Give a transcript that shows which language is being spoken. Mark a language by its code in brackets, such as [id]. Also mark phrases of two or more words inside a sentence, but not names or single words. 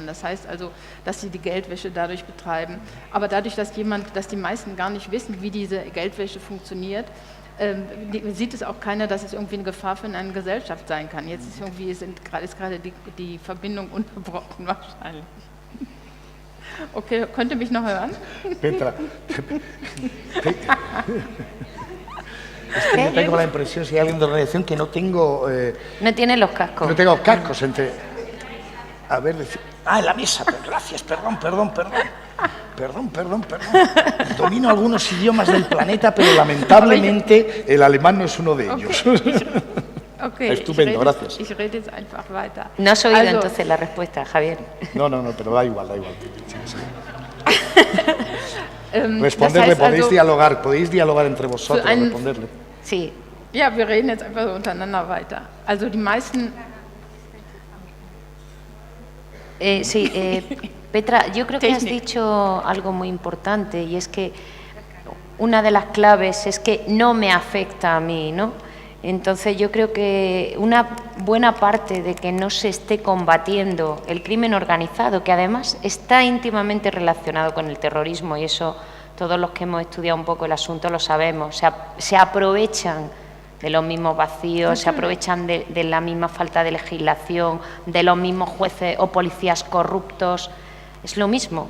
[de] Das heißt also, dass sie die Geldwäsche dadurch betreiben. Aber dadurch, dass die meisten gar nicht wissen, wie diese Geldwäsche funktioniert, sieht es auch keiner, dass es irgendwie eine Gefahr für eine Gesellschaft sein kann. Jetzt ist gerade die Verbindung unterbrochen wahrscheinlich. Okay, könnt ihr mich noch hören? Petra. [es] Es que yo tengo la impresión, si hay alguien de la redacción, que no tengo... No tiene los cascos. No tengo cascos entre... A ver, en la mesa, gracias, perdón. Domino algunos idiomas del planeta, pero lamentablemente el alemán no es uno de ellos. Okay, Estupendo, gracias. [de] Ich rede jetzt einfach weiter. [es] No has oído entonces la respuesta, Javier. No, pero da igual. Responderle, [de] das heißt [es] podéis dialogar entre vosotros, responderle. Sí. [de] Ja, wir reden jetzt einfach so untereinander weiter. Also die meisten... [es] Petra, yo creo que has dicho algo muy importante y es que una de las claves es que no me afecta a mí, ¿no? Entonces yo creo que una buena parte de que no se esté combatiendo el crimen organizado, que además está íntimamente relacionado con el terrorismo, y eso todos los que hemos estudiado un poco el asunto lo sabemos, se aprovechan de los mismos vacíos, se aprovechan de la misma falta de legislación, de los mismos jueces o policías corruptos, es lo mismo.